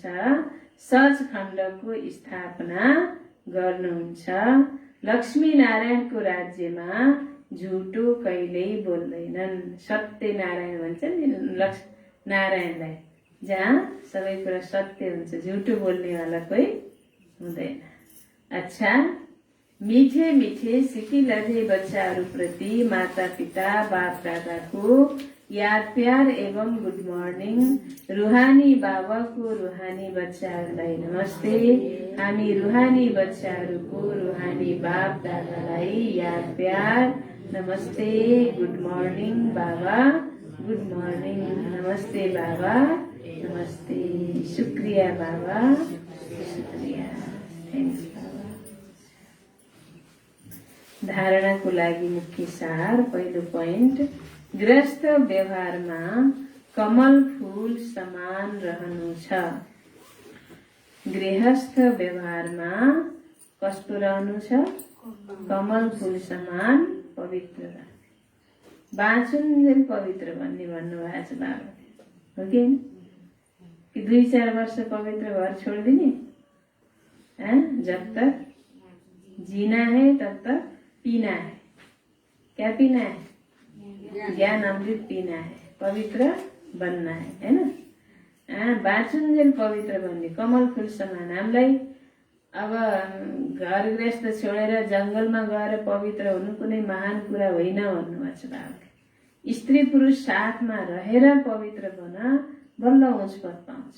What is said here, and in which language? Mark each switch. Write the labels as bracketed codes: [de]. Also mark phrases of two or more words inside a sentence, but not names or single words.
[ne] सचखण्डको स्थापना गर्नुहुन्छ। लक्ष्मी नारायणको राज्यमा झुटो कहिल्यै बोल्दैनन्। सत्यनारायण भन्छ नि नारायणलाई, जहाँ सबै कुरा सत्य हुन्छ, झुटो बोल्नेवाला कोही हुँदैन। अच्छा, मिठे मिठे सिकिलधे बच्चाहरूप्रति माता पिता बाप दादाको याद प्यार एवं [en] good morning. [ne] रुहानी बाबाको रुहानी बच्चाहरूलाई नमस्ते। हामी रुहानी बच्चाहरूको रुहानी बाप दादालाई याद प्यार नमस्ते। [en] good morning Baba, good morning. [ne] नमस्ते बाबा, नमस्ते। शुक्रिया बाबा, शुक्रिया। थ्याङ्क्स बाबा। धारणाको लागि मुख्य सार। पहिलो पोइन्ट, गृहस्थ व्यवहारमा कमल फूल समान रहनु छ। गृहस्थ व्यवहारमा कस्तो रहनु छ? कमल फूल समान पवित्र। बाँचुन्जेल पवित्र भन्ने भन्नुभएको छ बाबाले, हो कि 2-4 वर्ष पवित्र भएर छोडिदिने? [hi] जब तक जीना है तब तक पीना है। क्या पीना है? ज्ञान अमृत पीना है, पवित्र बनना है, [ne] हैन? बाँचुन्जेल पवित्र भन्ने कमल फूल समान। हामीलाई अब घर गृहस्थ छोडेर जङ्गलमा गएर पवित्र हुनु कुनै महान कुरा होइन भन्नुभएको छ बाबाले। स्त्री पुरुष साथमा रहेर पवित्र बन, बल्ल उच्च पद पाउँछ।